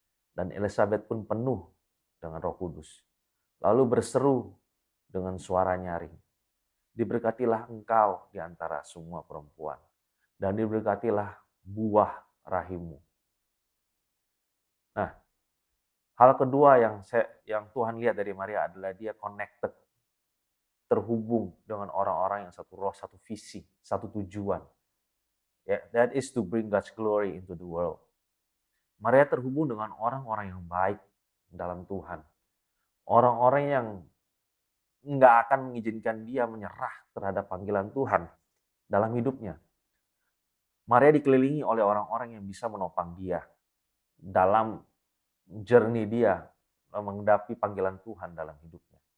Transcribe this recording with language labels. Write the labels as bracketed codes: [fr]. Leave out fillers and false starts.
[id] Dan Elisabet pun penuh dengan Roh Kudus. Lalu berseru dengan suara nyaring, diberkatilah engkau di antara semua perempuan, dan diberkatilah buah rahimmu. Nah, hal kedua yang Tuhan lihat dari Maria adalah dia connected, terhubung dengan orang-orang yang satu roh, satu visi, satu tujuan. [en] That is to bring God's glory into the world. [id] Maria terhubung dengan orang-orang yang baik dalam Tuhan. Orang-orang yang nggak akan mengizinkan dia menyerah terhadap panggilan Tuhan dalam hidupnya. Maria dikelilingi oleh orang-orang yang bisa menopang dia dalam journey dia menghadapi panggilan Tuhan dalam hidupnya.